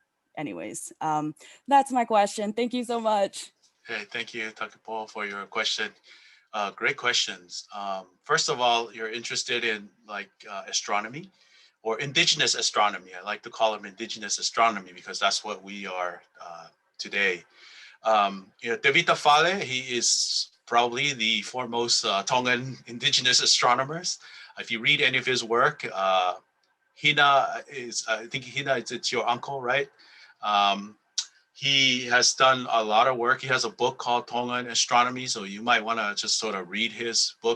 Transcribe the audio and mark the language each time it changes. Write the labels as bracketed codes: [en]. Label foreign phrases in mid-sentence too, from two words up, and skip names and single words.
[en] Anyways, that's my question. Thank you so much. Hey, thank you, Takipo, for your question. Great questions. First of all, you're interested in like astronomy or indigenous astronomy. I like to call them indigenous astronomy because that's what we are today. Tēvita Ka'ili, he is probably the foremost Tongan indigenous astronomers. If you read any of his work, Hina is, I think Hina, it's your uncle, right? He has done a lot of work. He has a book called Tongan Astronomy, so you might want to just sort of read his book.